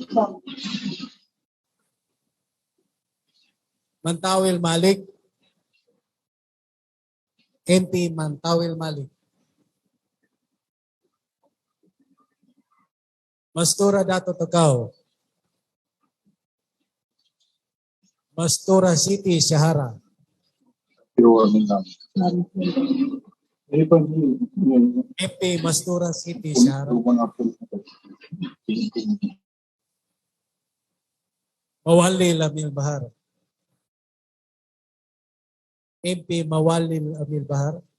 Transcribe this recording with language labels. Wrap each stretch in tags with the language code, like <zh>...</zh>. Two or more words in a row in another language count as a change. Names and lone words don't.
<en>Mantawil Malik. MP Mantawil Malik. Mastura Dato Takaw. Mastura City Sahara. MP Mastura City, Shara. Mawali Lamil Bahar. MP Mawali Lamil Bahar.</en>